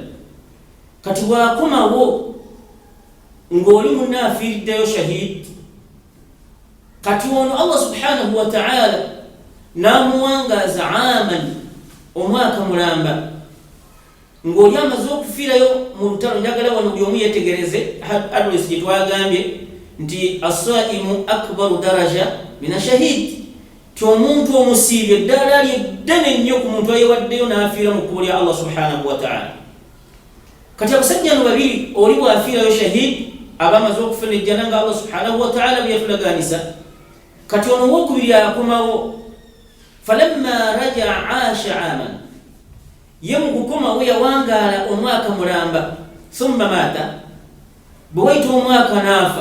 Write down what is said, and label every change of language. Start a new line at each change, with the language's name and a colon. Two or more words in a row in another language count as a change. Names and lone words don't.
Ganda: Kati bw'akomawo ng'oli munna afiiriddeyo shahid, kati ono Allah
Arabic: سبحانه وتعالى
Ganda: n'amuwangaaza aman, omwaka mulamba, ng'oli amaze okufiirayo mu lutalo. Njagala wano buli omu yeetegereze adresi gye twagambye nti
Arabic: الصائم أكبر درجة من الشهيد,
Ganda: ti omuntu omusiibye eddaala lye ddene nnyo ku muntu ayewaddeyo n'afiira mu kkubo lya Allah
Arabic: سبحانه وتعالى.
Ganda: Kati abasajja no babiri, oli bw'afiirayo shahid abamaze okufuna ejjana nga Allah
Arabic: سبحانه وتعالى
Ganda: bwe yatulaganisa. Kati ono wokubiri akomawo,
Arabic: فلما رجع عاش عاما,
Ganda: ye mu kukomawo yawangaala omwaka mulamba,
Arabic: ثم مات,
Ganda: bwe wayita omwaka n'afa.